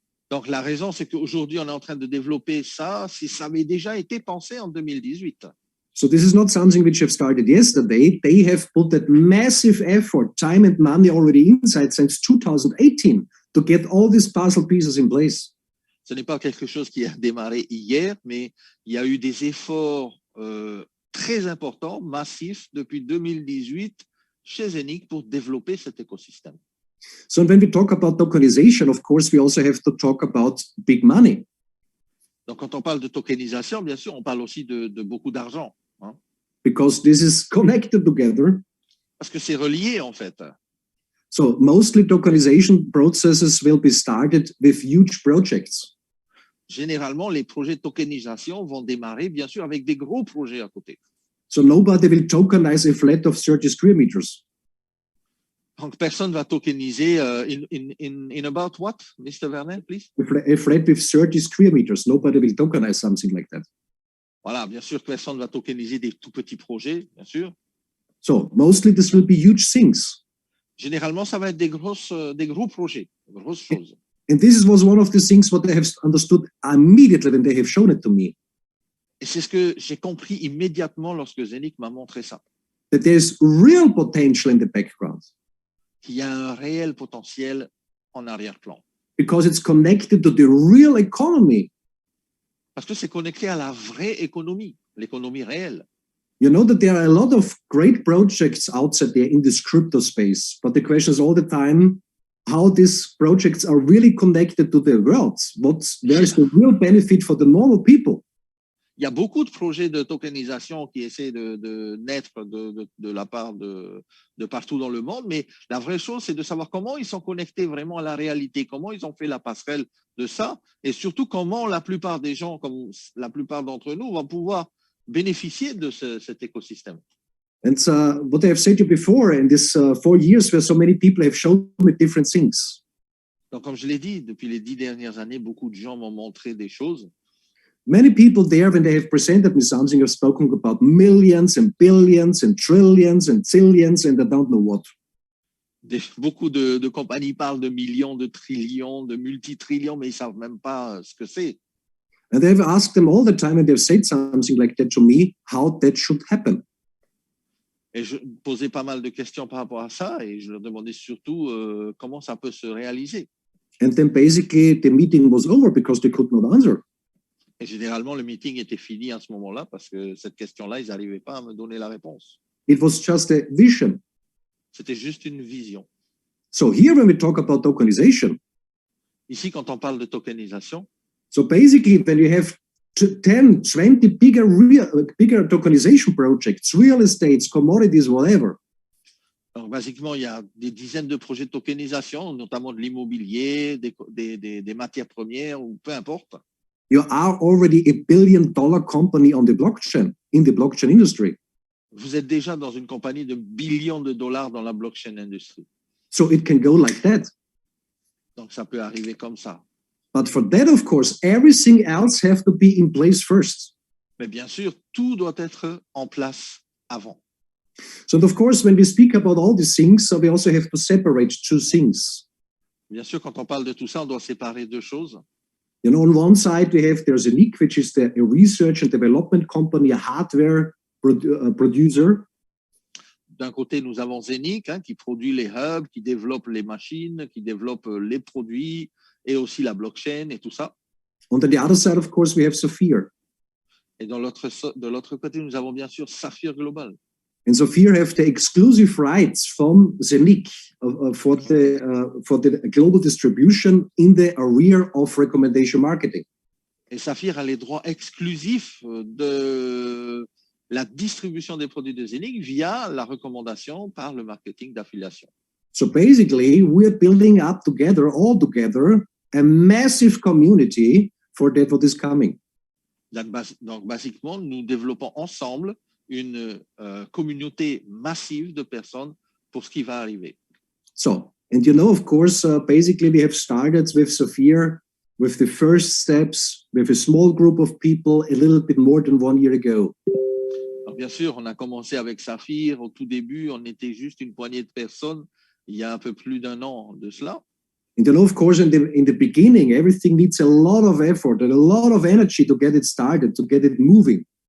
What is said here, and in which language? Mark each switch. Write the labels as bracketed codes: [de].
[fr] Donc la raison, c'est qu'aujourd'hui on est en train de développer ça, si ça avait déjà été pensé en 2018. [en] So this is not something which have started yesterday. They have put that massive effort, time and money already inside since 2018 to get all these puzzle pieces in place. [fr] Ce n'est pas quelque chose qui a démarré hier, mais il y a eu des efforts très importants, massifs, depuis 2018 chez Zenic pour développer cet écosystème. [en] So when we talk about tokenization, of course, we also have to talk about big money. [fr] Donc quand on parle de tokenisation, bien sûr, on parle aussi de beaucoup d'argent. Hein? [en] Because this is connected together. [fr] Parce que c'est relié, en fait. [en] So mostly tokenization processes will be started with huge projects. [fr] Généralement, les projets de tokenisation vont démarrer, bien sûr, avec des gros projets à côté. [en] So nobody will tokenize a flat of 30 square meters. [fr] Donc, personne va tokeniser [en] in about what, Mr. Werner, please? A flat with 30 square meters. Nobody will tokenize something like that. [fr] Voilà, bien sûr que personne va tokeniser des tout petits projets, bien sûr. [en] So mostly this will be huge things. [fr] Généralement, ça va être des gros projets, des grosses choses. [en] And this was one of the things what I have understood immediately when they have shown it to me. [fr] Et c'est ce que j'ai compris immédiatement lorsque Zenic m'a montré ça. [en] That there's real potential in the background. [fr] Qu'il y a un réel potentiel en arrière-plan. [en] Because it's connected to the real economy. [fr] Parce que c'est connecté à la vraie économie, l'économie réelle. [en] You know that there are a lot of great projects outside there in this crypto space, but the question is all the time how these projects are really connected to the world. Where is the real benefit for the normal people? [fr] Il y a beaucoup de projets de tokenisation qui essaient de naître de la part de partout dans le monde, mais la vraie chose, c'est de savoir comment ils sont connectés vraiment à la réalité, comment ils ont fait la passerelle de ça, et surtout comment la plupart des gens, comme la plupart d'entre nous, vont pouvoir bénéficier de cet écosystème. [en] And what I have said to you before, in this 4 years where so many people have shown me different things. [fr] Donc, comme je l'ai dit, depuis les 10 dernières années, beaucoup de gens m'ont montré des choses. [en] Many people there, when they have presented me something, have spoken about millions and billions and trillions and zillions and I don't know what. [fr] Beaucoup de compagnies parlent de millions, de trillions, de multitrillions, mais ils ne savent même pas ce que c'est. [en] And they've asked them all the time and they've said something like that to me, how that should happen. [fr] Et je posais pas mal de questions par rapport à ça et je leur demandais surtout comment ça peut se réaliser. [en] And then basically the meeting was over because they could not answer. [fr] Et généralement, le meeting était fini à ce moment-là parce que cette question-là, ils n'arrivaient pas à me donner la réponse. [en] It was just a vision. [fr] C'était juste une vision. [en] So here when we talk about tokenization, [fr] Ici, quand on parle de tokenisation, [en] so basically when you have 10, 20 bigger tokenization projects, real estates, commodities, whatever, [fr] alors, basiquement, il y a des dizaines de projets de tokenisation, notamment de l'immobilier, des matières premières ou peu importe. [en] you are already a billion-dollar company on the blockchain, in the blockchain industry. [fr] Vous êtes déjà dans une compagnie de billions de dollars dans la blockchain industry. [en] So it can go like that. [fr] Donc, ça peut arriver comme ça. [en] But for that, of course, everything else have to be in place first. [fr] Mais bien sûr, tout doit être en place avant. [en] So of course, when we speak about all these things, so we also have to separate two things. [fr] Bien sûr, quand on parle de tout ça, on doit séparer deux choses. [en] You know, on one side, there's Enic, which is a research and development company, a hardware producer. [fr] D'un côté, nous avons Zenic, qui produit les hubs, qui développe les machines, qui développe les produits et aussi la blockchain et tout ça. [en] On the other side, of course, we have Saphir. [fr] Et de l'autre côté, nous avons bien sûr Saphir Global. [en] And Saphir have the exclusive rights from Zenic for the global distribution in the area of recommendation marketing. [fr] Et Saphir a les droits exclusifs de la distribution des produits de Zenic via la recommandation par le marketing d'affiliation. [en] So basically, we're building up together, all together, a massive community for that what is coming. [fr] Donc, basiquement, nous développons ensemble une communauté massive de personnes pour ce qui va arriver. [en] So, and you know, of course, basically we have started with Saphir with the first steps with a small group of people a little bit more than 1 year ago. [fr] Alors, bien sûr, on a commencé avec Saphir. Au tout début, on était juste une poignée de personnes il y a un peu plus d'un an de cela. [en] And you know, of course, in the beginning, everything needs a lot of effort and a lot of energy to get it started, to get it moving.